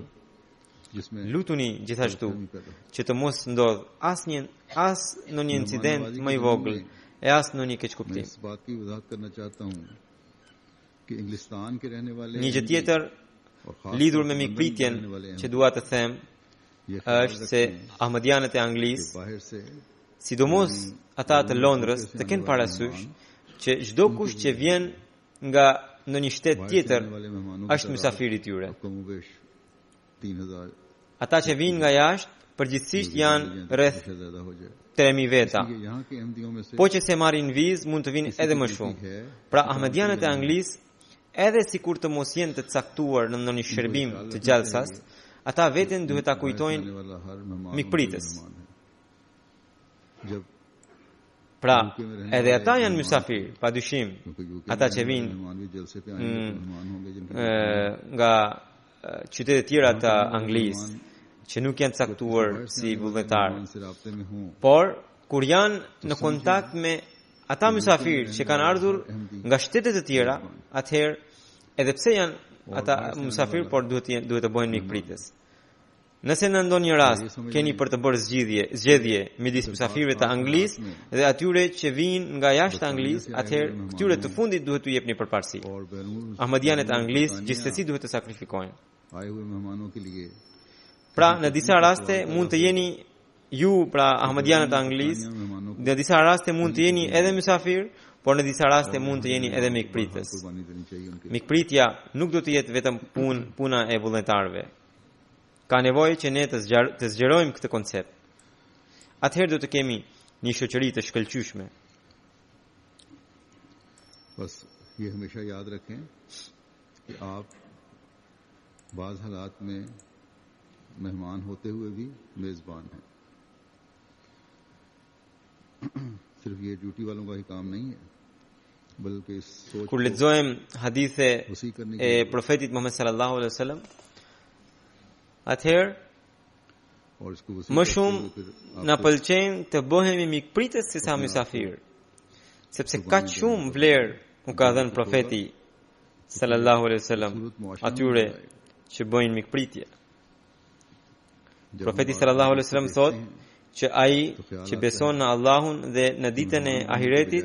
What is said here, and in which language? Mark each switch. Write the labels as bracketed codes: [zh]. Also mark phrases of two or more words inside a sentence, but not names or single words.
[sq] Lutuni gjithashtu që të mos ndodh as në një incident më i vogël e as në një keqkuptim. Një gjë tjetër lidhur me mikpritjen që dua të them [ur] یہ خیال [sq] është se रखें Ahmadianët e कि Anglisë, [ur] باہر سے [sq] sidomos ata të Londrës, të kenë parasysh që çdo kush që vjen nga ndonjë shtet [ur] باہر سے tjetër آنے والے مہمانوں është की [sq] mysafir i tyre. [ur] تعداد کم و بیش 3000 [sq] Ata që vinë nga jashtë përgjithsisht janë rreth [ur] سے زیادہ ہو جائے [sq] 3000 veta. [ur] یہ یہاں کے احمدیوں میں سے [sq] Po që se marrin vizë mund të vinë edhe më shumë. Pra Ahmadianët e Anglisë, edhe sikur të mos jenë të caktuar në ndonjë shërbim të gjallësas, ata veten duhet ta kujtojnë [ur] آنے والا ہر مہمان mikpritës. ان کا مہمان ہے۔ جب [sq] Pra, edhe ata janë mysafir, padyshim. [ur] کیونکہ یوکے Ata में që رہنے والے vinë مہمان بھی جلسے پہ آئیں گے تو مہمان ہوں گے جن کے [sq] nga qytete tjera të Anglisë, që nuk janë caktuar si vullnetar. [ur] مہمان سے رابطے میں ہوں [sq] Por, kur janë në kontakt me ata mysafir që kanë ardhur nga shtete të tjera, atëherë edhe pse janë ata mysafir, por duhet të bëhen mikpritës. Nëse në ndonjë rast keni për të bërë zgjedhje midis mysafirëve të Anglisë dhe atyre që vinë nga jashtë Anglisë, atëherë këtyre të fundit duhet t'u jepni përparësi. [ur] اور بیرون [sq] Ahmadianët e Anglisë gjithsesi duhet të sakrifikojnë. [ur] آئے ہوئے مہمانوں کے لیے [sq] Pra, në disa raste mund të jeni ju, pra Ahmadianët e Anglisë, në disa raste mund të jeni edhe mysafir, por në disa raste mund të jeni edhe mikpritës. [ur] قربانی دینی چاہیے ان کے [sq] Mikpritja nuk do të jetë vetëm puna e vullnetarëve. Ka nevojë që ne të zgjerojmë këtë koncept. Atëherë do të kemi një shoqëri të shkëlqyeshme. [ur] بس یہ ہمیشہ یاد رکھیں کہ آپ بعض حالات میں مہمان ہوتے ہوئے بھی میزبان ہیں. صرف یہ ڈیوٹی والوں کا ہی کام نہیں ہے، بلکہ اس سوچ [sq] Kur को lexojmë hadithe [ur] وسیع کرنے [sq] e की profetit Muhammed [ar] صلى الله عليه وسلم, [sq] atëherë [ur] اور اس کو وسیع [sq] më करते shumë [ur] ہوئے پھر [sq] na आपको pëlqen të bëhemi mikpritës se sa mysafir. Sepse kaq shumë vlerë u ka dhënë profeti [ar] صلى الله عليه وسلم [sq] atyre që bëjnë mikpritje. जब Profeti हम [ar] صلى الله عليه [sq] बात wasallam देखते thotë हैं, që ai që beson në Allahun dhe në ditën e ahiretit,